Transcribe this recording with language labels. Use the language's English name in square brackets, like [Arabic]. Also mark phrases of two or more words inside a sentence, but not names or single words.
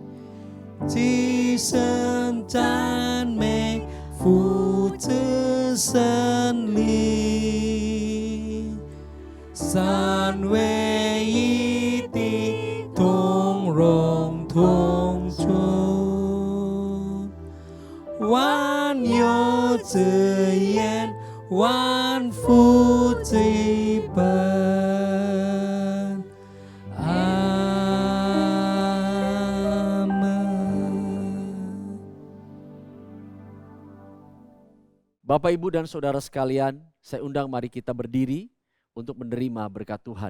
[Chinese] 齐声赞美父子圣灵，三位一体，同荣同存，万有之言，万福之本。 [Indonesian] Bapak, Ibu, dan Saudara sekalian, saya undang mari kita berdiri untuk menerima berkat Tuhan.